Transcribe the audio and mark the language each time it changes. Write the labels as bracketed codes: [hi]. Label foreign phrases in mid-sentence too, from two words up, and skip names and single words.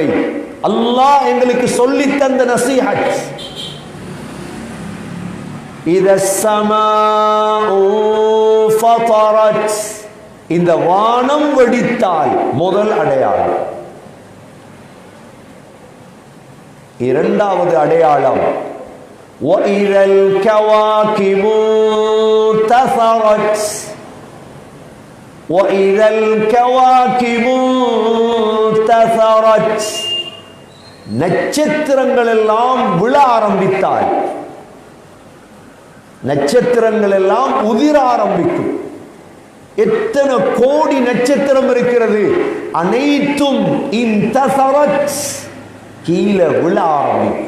[ta] அல்லாஹ் எங்களுக்கு சொல்லி தந்த நசீஹத், [ar] إذا السماء فطرت. [ta] இந்த வானம் வெடித்தால் முதல் அடையாளம். இரண்டாவது அடையாளம், [ar] وَإِذَا الْكَوَاكِبُ انْتَثَرَتْ. وَإِذَا الْكَوَاكِبُ انْتَثَرَتْ [ta] நட்சத்திரங்கள் எல்லாம் விழ ஆரம்பித்தால், நட்சத்திரங்கள் எல்லாம் உதிர ஆரம்பிக்கும். எத்தனை கோடி நட்சத்திரம் இருக்கிறது, அனைத்தும் இன்தஸரத் கீழே விழ ஆரம்பிக்கும்.